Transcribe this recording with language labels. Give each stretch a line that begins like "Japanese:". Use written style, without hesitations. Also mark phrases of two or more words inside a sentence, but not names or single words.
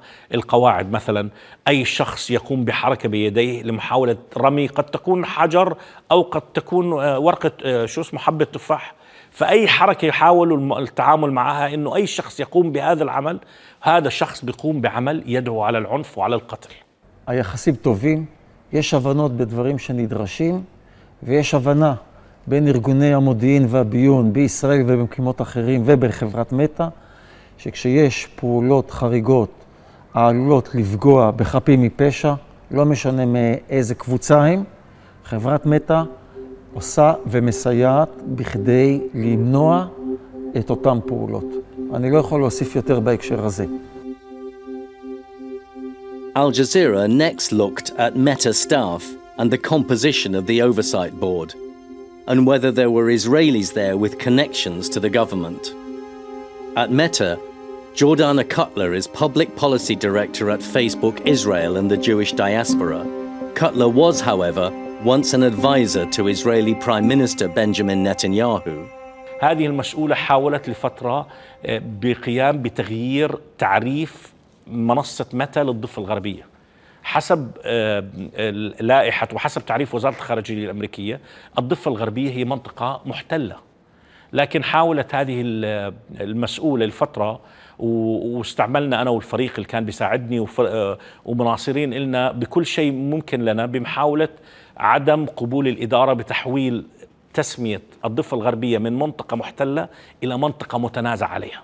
Arabic: القواعد مثلا أي شخص يقوم بحركة بيديه لمحاولة رمي، قد تكون حجر أو قد تكون ورقة حبة تفاح، فأي حركة يحاول التعامل معها إنه أي شخص يقوم بهذا العمل، هذا الشخص بيقوم بعمل يدعو على العنف وعلى القتل.
Hebrew: היחסים טובים, יש הבנות בדברים שנדרשים, ויש הבנה בין ארגוני המודיעין והביון בישראל ובמקומות אחרים ובחברת מטא, שכשיש פעולות חריגות העלולות לפגוע בחפים מפשע, לא משנה מאיזה קבוצה הם, חברת מטא עושה ומסייעת בכדי למנוע את אותם פעולות. אני לא יכול להוסיף יותר בהקשר הזה.
English: Al Jazeera next looked at Meta staff and the composition of the oversight board, and whether there were Israelis there with connections to the government. At Meta, Jordana Cutler is Public Policy Director at Facebook Israel and the Jewish diaspora. Cutler was, however, once an advisor to Israeli Prime Minister Benjamin Netanyahu.
Arabic: هذه المسؤولة حاولت لفترة بقيام بتغيير تعريف منصة متى للضفة الغربية حسب لائحة وحسب تعريف وزارة الخارجية الأمريكية. الضفة الغربية هي منطقة محتلة، لكن حاولت هذه المسؤولة لفترة، واستعملنا أنا والفريق اللي كان بيساعدني ومناصرين إلنا بكل شيء ممكن لنا بمحاولة عدم قبول الإدارة بتحويل تسمية الضفة الغربية من منطقة محتلة إلى منطقة متنازع عليها.